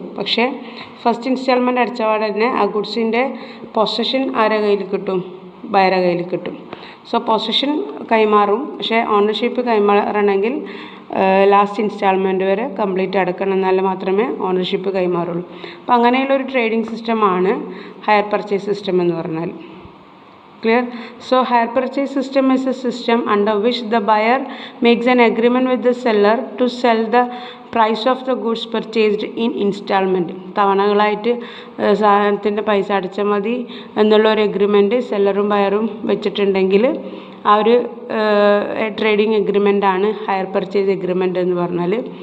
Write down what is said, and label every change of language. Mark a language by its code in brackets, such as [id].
[ml] പക്ഷേ first instalment അടച്ചപാടെ തന്നെ ആ ഗുഡ്സിൻ്റെ പൊസഷൻ ആരുടെ കയ്യിൽ കിട്ടും? ബയറെ കയ്യിൽ കിട്ടും. സോ പൊസഷൻ കൈമാറും, പക്ഷേ ഓണർഷിപ്പ് കൈമാറണമെങ്കിൽ ലാസ്റ്റ് ഇൻസ്റ്റാൾമെൻറ്റ് വരെ കംപ്ലീറ്റ് അടക്കണം, എന്നാൽ മാത്രമേ ഓണർഷിപ്പ് കൈമാറുള്ളൂ. അപ്പോൾ അങ്ങനെയുള്ള ഒരു ട്രേഡിംഗ് സിസ്റ്റമാണ് ഹയർ പർച്ചേസ് സിസ്റ്റം എന്ന് പറഞ്ഞാൽ. [en] Clear? So hire purchase system is a system under which the buyer makes an agreement with the seller to sell the price of the goods purchased in installment. [ml] തവണകളായിട്ട് സാധനത്തിൻ്റെ പൈസ അടച്ചാൽ മതി എന്നുള്ള ഒരു agreement സെല്ലറും ബയറും വെച്ചിട്ടുണ്ടെങ്കിൽ ആ ഒരു ട്രേഡിംഗ് എഗ്രിമെൻ്റാണ് ഹയർ പർച്ചേസ് എഗ്രിമെൻ്റ് എന്ന് പറഞ്ഞാൽ.